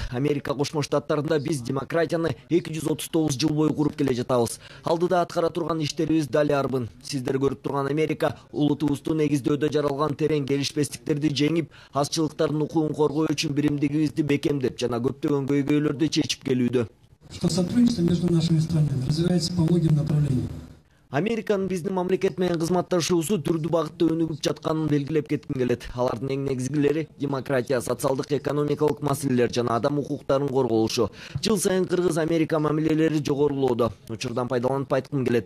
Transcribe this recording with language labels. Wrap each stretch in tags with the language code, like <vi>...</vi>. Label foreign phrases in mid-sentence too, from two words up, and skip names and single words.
<ky>Америка Кошмо Штаттарында биз демократияны 239 жыл бою куруп келе жатабыз. Алдыда аткара турган иштерибиз дали арбын. Сиздер көрүп турган Америка улутубузду негиздөөдө жаралган терең келишпестиктерди жеңип, азчылыктардын укугун коргоо үчүн биримдигибизди бекемдеп жана көптөгөн көйгөйлөрдү чечип келүүдө.</ky> <ru>Что сотрудничество между нашими странами развивается по многим направлениям.</ru> <ky>Американын биздин мамлекет менен кызматташуусу түрдүү багытта өнүгүп жатканын белгилеп кетким келет. Алардын эң негизгилери демократия, социалдык, экономикалык маселелер жана адам укуктарын корголушу. Жыл сайын Кыргыз-Америка мамилелери жогорулоодо. Учурдан пайдаланып айткым келет.</ky>